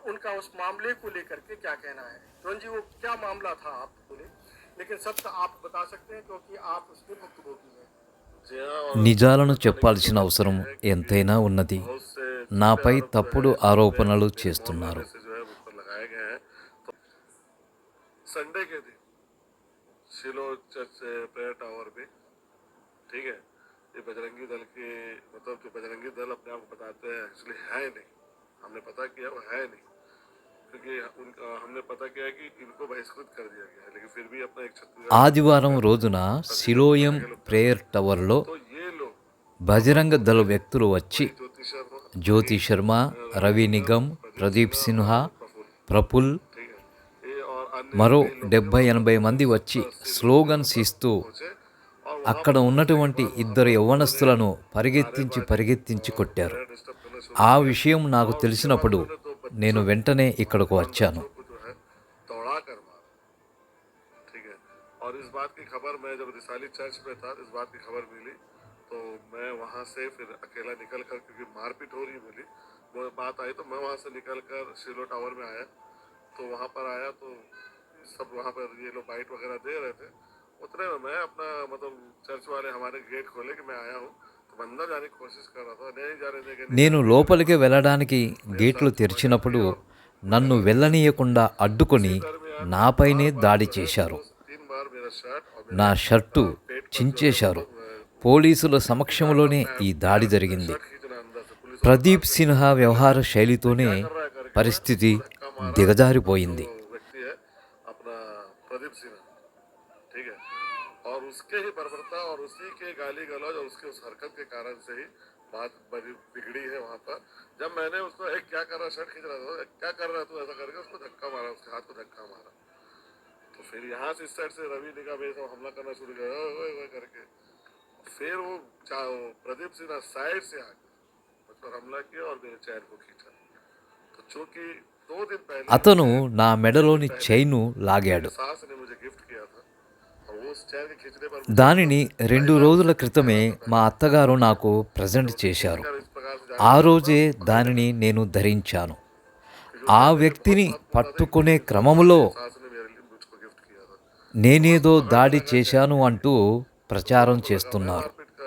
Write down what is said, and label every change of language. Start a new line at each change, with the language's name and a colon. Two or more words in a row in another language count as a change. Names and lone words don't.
Telugu: నిజాలను చెప్పాల్సిన అవసరం ఎంతైనా ఉన్నది. నాపై తప్పుడు ఆరోపణలు చేస్తున్నారు.
Hindi: संडे के दिन शिलो चर्च प्रेयर टावर पे, ठीक है, ये बजरंगी दल के मतलब जो बजरंगी दल अपने आप को बताते हैं एक्चुअली है नहीं, हमने पता किया वो है नहीं, क्योंकि उनका हमने पता किया कि इनको बहिष्कृत कर दिया गया है, लेकिन फिर भी अपना एक छत्तीसगढ़
Telugu: ఆదివారం రోజున సిలోయం ప్రేయర్ టవర్లో
Hindi: तो ये लोग
Telugu: బజరంగ దళ వ్యక్తులు వచ్చి
Hindi: ज्योति शर्मा,
Telugu: జ్యోతి శర్మ, రవి నిగమ్, ప్రదీప్ సిన్హా, ప్రఫుల్,
Hindi: ठीक है, ये और अन्य
Telugu: మరో 70-80 మంది వచ్చి స్లోగన్స్ ఇస్తూ
Hindi: पहुंचे और
Telugu: అక్కడ ఉన్నటువంటి ఇద్దరు యవ్వనస్తులను పరిగెత్తించి కొట్టారు.
Hindi: डिस्टर्ब करना शुरू
Telugu: ఆ విషయం నాకు తెలిసినప్పుడు నేను వెంటనే ఇక్కడకు వచ్చాను.
Hindi: को जो है दौड़ा कर मारा, ठीक है, और इस बात की खबर मैं जब रिसाली चर्च में था, इस बात की खबर मिली तो मैं वहाँ से फिर अकेला निकल कर, क्योंकि मारपीट हो रही मिली, वो बात आई तो मैं वहाँ से निकल कर शिलो टावर में आया, तो वहाँ पर आया तो सब वहाँ पर ये लोग बाइट वगैरह दे रहे थे, उतने में मैं अपना मतलब चर्च वाले हमारे गेट खोले कि मैं आया हूँ, तो अंदर जाने की कोशिश कर रहा था, नहीं जा रहे थे।
Telugu: నేను లోపలికి వెళ్ళడానికి గేట్లు తెరిచినప్పుడు నన్ను వెళ్ళనీయకుండా అడ్డుకొని నాపైనే దాడి చేశారు.
Hindi: 3 बार मेरा शर्ट और
Telugu: నా షర్టు చించేశారు. పోలీసుల సమక్షంలోనే ఈ దాడి జరిగింది.
Hindi: खींचना अंदर से पुलिस
Telugu: ప్రదీప్ సిన్హా వ్యవహార శైలితోనే పరిస్థితి దిగజారిపోయింది.
Hindi: व्यक्ति है अपना प्रदीप सिन्हा, ठीक है, और उसके ही बर्बरता और उसी के गाली गलौज और उसके उस हरकत के कारण से ही बात बड़ी बिगड़ी है वहाँ पर। जब मैंने उसको एक क्या कर रहा, शर्ट खींच रहा था, क्या कर रहा तू, ऐसा करके उसको धक्का मारा, उसके हाथ को धक्का मारा, तो फिर यहाँ से इस साइड से रवि निगम ये सब हमला करना शुरू किया ओए करके, फिर वो प्रदीप सिन्हा साइड से आके मुझ पर हमला किया और मेरे चैन को खींचा, तो चूंकि 2 दिन पहले
Telugu: అతను నా మెడలోని చైను లాగాడు.
Hindi: सास ने मुझे गिफ्ट किया था और वो उस चैन के खींचने पर
Telugu: దానిని 2 రోజుల క్రితమే మా అత్తగారు నాకు ప్రజెంట్ చేశారు.
Hindi: इस प्रकार से
Telugu: ఆ రోజే దానిని నేను ధరించాను. ఆ వ్యక్తిని పట్టుకునే క్రమంలో
Hindi: सास ने मेरे लिए मुझको गिफ्ट किया था।
Telugu: నేనేదో దాడి చేశాను అంటూ ప్రచారం చేస్తున్నారు.